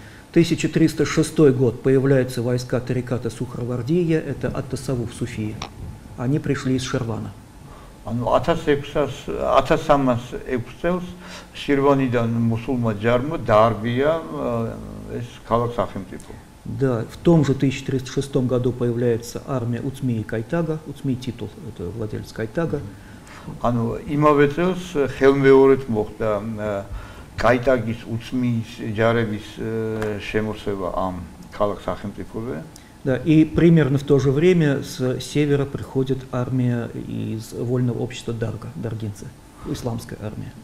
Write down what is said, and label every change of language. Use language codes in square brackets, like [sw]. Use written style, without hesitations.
[ru] 1306 год появляются войска тариката Сухравардия, это Ат-Тасавуф Суфии. Они пришли из Шервана. [ka] ანუ 1306 წელს შირვანიდან მუსულმა ჯარმა დაარბია ეს ქალაქ-სახელმწიფო. [ru] Да, в том же 1306 году появляется армия Уцмии Кайтага, Уцмии титул, это владелец Кайтага. [ka] ანუ იმავე წელს ხელმეორედ მოხდა Кайтагის უცმიის ჯარების შემოსევა ამ ქალაქ-სახელმწიფოზე. [ru] Да, и примерно в то же время с севера приходит армия из вольного общества Дарга, даргинцы, исламская армия.